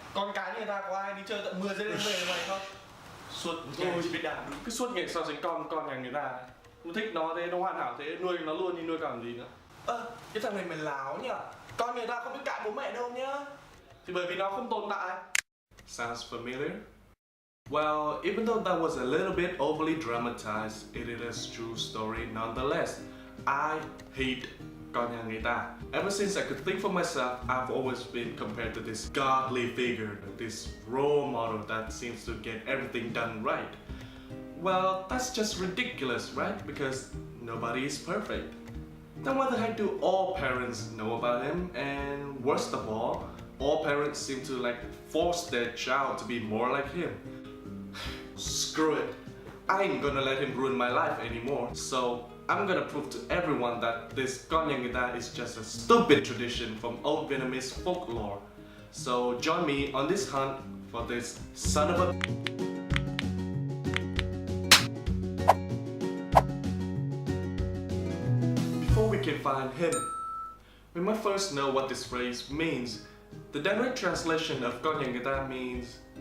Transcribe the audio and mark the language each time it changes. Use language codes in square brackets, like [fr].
[vi] Con cái người ta có ai đi chơi tận 10 giây đêm về như mày không? Suốt ngày chỉ biết đàn đúng. Cứ suốt ngày so sánh con nhà người ta. Nó thích nó thế, nó hoàn hảo thế, nuôi nó luôn thì nuôi cảm gì nữa. Cái thằng này mày láo nhỉ? Con người ta không biết cãi bố mẹ đâu nhá. Thì bởi vì nó không tồn tại. [en] Sounds familiar? Well, even though that was a little bit overly dramatized, it is a true story nonetheless. I hate [vi] con nhà người ta. [en] Ever since I could think for myself, I've always been compared to this godly figure, this role model that seems to get everything done right. Well, that's just ridiculous, right? Because nobody is perfect. Then what the heck do all parents know about him? And worst of all parents seem to like force their child to be more like him. Screw it. I ain't gonna let him ruin my life anymore. So I'm gonna prove to everyone that this [vi] con nhà người ta [en] is just a stupid tradition from old Vietnamese folklore. So join me on this hunt for this son of a... Before we can find him, we must first know what this phrase means. The direct translation of [vi] con nhà người ta [en] means...